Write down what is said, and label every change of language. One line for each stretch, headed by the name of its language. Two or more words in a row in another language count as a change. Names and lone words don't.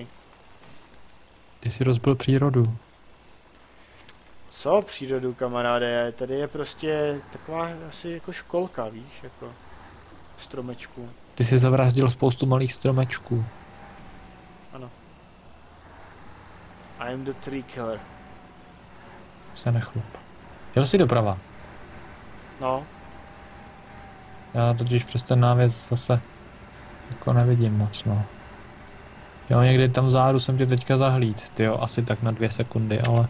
Czech: Ty jsi rozbil přírodu. Co přírodu, kamaráde, tady je prostě taková asi jako školka, víš, jako stromečku. Ty jsi zavraždil spoustu malých stromečků. Ano.
English: I am the tree killer.
Czech: Se nechlup. Jel jsi doprava. No, Já totiž přes ten návěs zase jako nevidím moc, no. Jo, někdy tam vzadu jsem tě teďka zahlíd, tyjo, asi tak na 2 sekundy, ale...